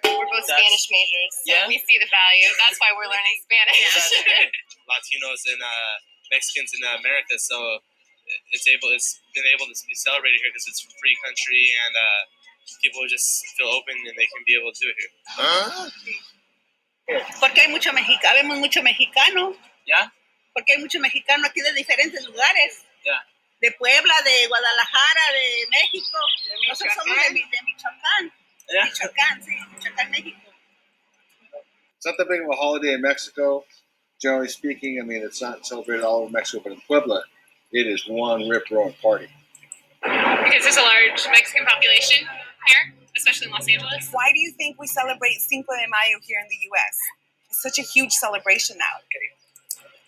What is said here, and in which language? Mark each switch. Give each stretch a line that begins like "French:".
English: We're both Spanish majors, so Yeah? we see the value. That's why we're learning Spanish. Latinos and Mexicans in America, so it's been able to be celebrated here because it's a free country and people just feel open and they can be able to do it here.
Spanish: Porque hay vemos mucho mexicano.
English: Yeah?
Spanish: Porque hay mucho mexicano aquí de diferentes lugares.
English: Yeah.
Spanish: De Puebla, de Guadalajara, de México. Nosotros somos de Michoacán.
English: Yeah.
Spanish: Michoacán, sí, Michoacán, México.
English: It's not that big of a holiday in Mexico, generally speaking. I mean, it's not celebrated all over Mexico, but in Puebla, it is one rip-roaring party. Because there's a large Mexican population here, especially in Los Angeles. Why do you think we celebrate Cinco de Mayo here in the U.S.? It's such a huge celebration now.